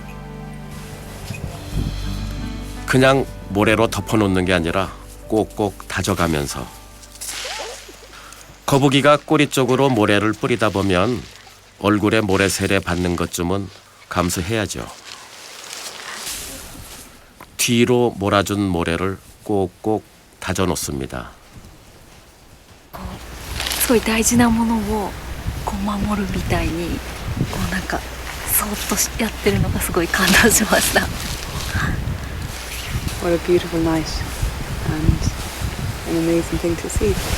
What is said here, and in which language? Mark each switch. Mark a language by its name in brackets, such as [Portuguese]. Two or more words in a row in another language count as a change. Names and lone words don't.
[Korean] 그냥 모래로 덮어놓는 게 아니라 꼭꼭 다져가면서. 거북이가 꼬리 쪽으로 모래를 뿌리다 보면 얼굴에 모래 세례 받는 것쯤은 감수해야죠. 뒤로 몰아준 모래를 꼭꼭 다져놓습니다. [Japanese] すごい大事なものをこう守るみたいにこうなんかそーっとやってるのがすごい感動しました。 [English] What a beautiful night and an amazing thing to see.